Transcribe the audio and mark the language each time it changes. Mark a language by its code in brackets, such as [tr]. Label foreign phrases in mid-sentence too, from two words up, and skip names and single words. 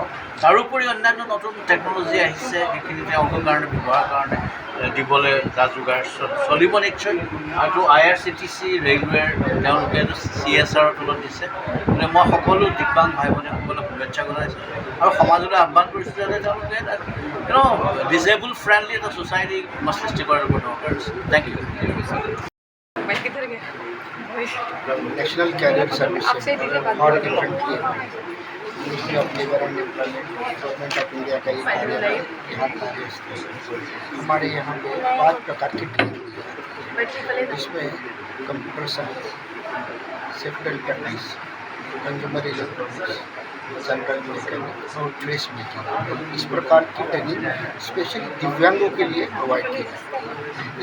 [as] তাৰোপৰি অন্যান্য নতুন টেকন'লজি আহিছে, সেইখিনি তেওঁলোকৰ কাৰণে ব্যৱহাৰৰ কাৰণে দিবলৈ যা যোগাৰ চলিব নিশ্চয়। আৰু IRCTC ৰেলৱেৰ তেওঁলোকে এইটো CSRৰ তলত দিছে। গতিকে মই সকলো দিব্যাংগ ভাই ভনীসকলক শুভেচ্ছা জনাইছোঁ আৰু সমাজলৈ আহ্বান কৰিছোঁ যাতে তেওঁলোকে [en] disabled friendly [as] এটা ছ'চাইটি সৃষ্টি কৰাৰ ওপৰত দৰকাৰ আছে। [en] thank you. [hi] नेशनल कैरियर सर्विस और डिफरेंटली मिनिस्ट्री ऑफ लेबर एंड एम्प्लॉयमेंट, गवर्नमेंट ऑफ इंडिया का ये कार्यालय यहाँ कार्यस्थल। हमारे यहाँ पे 5 प्रकार की ट्रेनिंग है, जिसमें [en] computer science, safety techniques, consumer electronics, general mechanics [hi] और [en] dress making, [hi] इस प्रकार की ट्रेनिंग स्पेशली दिव्यांगों के लिए प्रोवाइड की जाती है।